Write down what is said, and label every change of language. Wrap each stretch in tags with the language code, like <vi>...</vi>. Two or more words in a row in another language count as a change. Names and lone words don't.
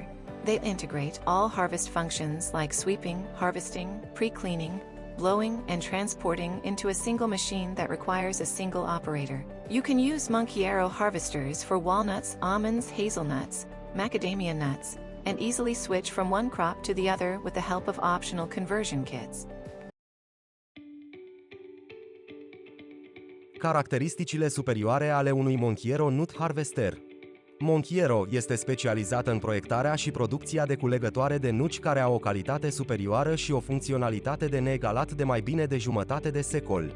<en>They integrate all harvest functions like sweeping, harvesting, pre-cleaning, blowing, and transporting into a single machine that requires a single operator. You can use Monchiero harvesters for walnuts, almonds, hazelnuts, macadamia nuts, and easily switch from one crop to the other with the help of optional conversion kits.</en> <ro>Caracteristicile superioare ale unui Monchiero Nut Harvester. Monchiero este specializată în proiectarea și producția de culegătoare de nuci care au o calitate superioară și o funcționalitate de neegalat de mai bine de jumătate de secol.</ro>